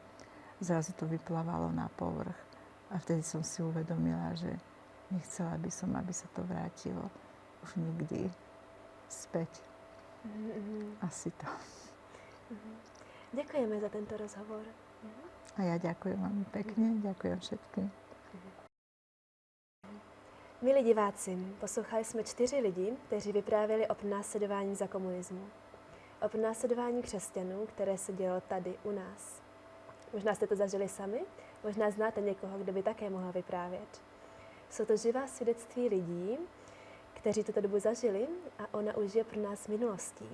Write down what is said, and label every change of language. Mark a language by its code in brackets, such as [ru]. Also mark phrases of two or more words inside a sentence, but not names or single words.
[sk] Zrazu to vyplávalo na povrch. A vtedy som si uvedomila, že nechcela by som, aby sa to vrátilo už nikdy späť. Asi to. Ďakujeme za tento rozhovor. A ja ďakujem veľmi pekne, ďakujem všetkým. [cs] Milí diváci, poslouchali jsme 4 lidi, kteří vyprávěli o pronásledování za komunismu. O pronásledování křesťanů, které se dělo tady u nás. Možná jste to zažili sami, možná znáte někoho, kdo by také mohl vyprávět. Jsou to živá svědectví lidí, kteří tuto dobu zažili a ona už je pro nás minulostí.